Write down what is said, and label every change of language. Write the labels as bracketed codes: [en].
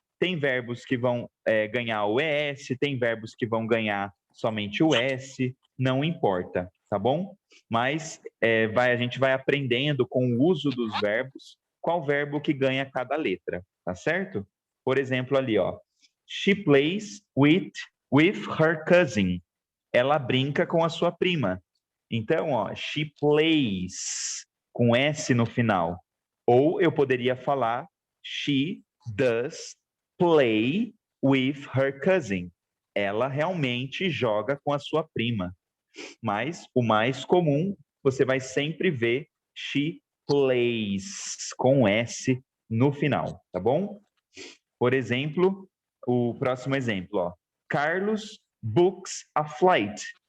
[pt] Tem verbos que vão ganhar o es, tem verbos que vão ganhar somente o s, não importa, tá bom? Mas a gente vai aprendendo com o uso dos verbos qual verbo que ganha cada letra, tá certo? Por exemplo, ali, ó. [en] She plays with her cousin. [pt] Ela brinca com a sua prima. Então, ó, [en] she plays [pt] com S no final. Ou eu poderia falar [en] she does play with her cousin. [pt] Ela realmente joga com a sua prima. Mas o mais comum, você vai sempre ver [en] she plays [pt] com S no final, tá bom? Por exemplo, o próximo exemplo, ó. [en] Carlos books a flight.